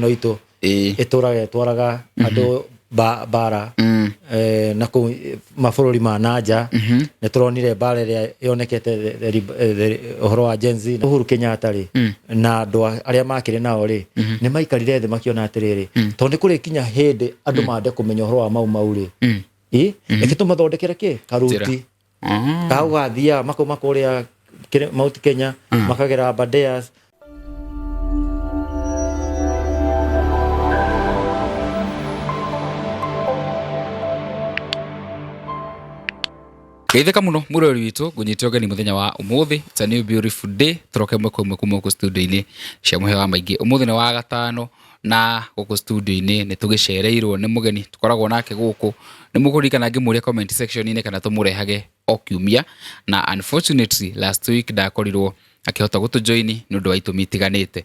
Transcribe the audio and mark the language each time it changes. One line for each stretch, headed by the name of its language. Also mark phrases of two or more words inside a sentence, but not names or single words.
Kikuyu: no itu ituraga andu bara na ku mafururi ma nanja ne turonire bara ria yonekete uhoro wa Gen Z Uhuru Kenyatta ri na andu aria makire nao ri ni maikarire the makiona atiriri to ni kuri kinya hindi andu mande kumenya uhoro wa mau ri ekituma thondekere ki karuti kauga thia makuria Mount Kenya makagera Aberdares Geitheka muno murori witu gunyite ogeni muthenya wa umuthi.
English: It's a new beautiful day.
Kikuyu: Turoke mwe ku studio-ini cia muhewa maingi. Umuthi ni wa gatano na guku studio-ini ni tugicereirwo ni mugeni tukoragwo nake guku. Ni mugurikana ngimuria
English: comment section-ini
Kikuyu: kana tumurehage okiumia na
English: unfortunately last week
Kikuyu: ndakorirwo akihota gutujoini nundu wa itumi itiganite.